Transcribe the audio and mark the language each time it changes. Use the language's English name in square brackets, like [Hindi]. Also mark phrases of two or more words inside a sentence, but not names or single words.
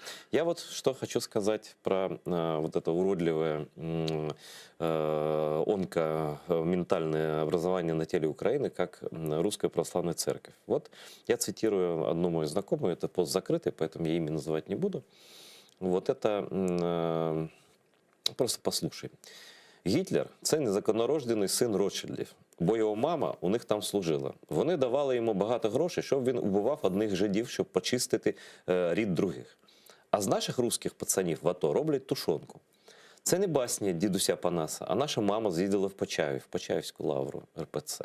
[Russian] Я вот что хочу сказать про вот это уродливое онкоментальное образование на теле Украины, как Русская Православная Церковь. Вот я цитирую одну мою знакомую, это пост закрытый, поэтому я имя называть не буду. Вот это просто послушай. [Ukrainian] Гітлер – це незаконнорождений син Ротшильдів, бо його мама у них там служила. Вони давали йому багато грошей, щоб він убивав одних жидів, щоб почистити рід других. А з наших русських пацанів в АТО роблять тушонку. Це не басня дідуся Панаса, а наша мама з'їздила в Почаїв, в Почаївську лавру РПЦ.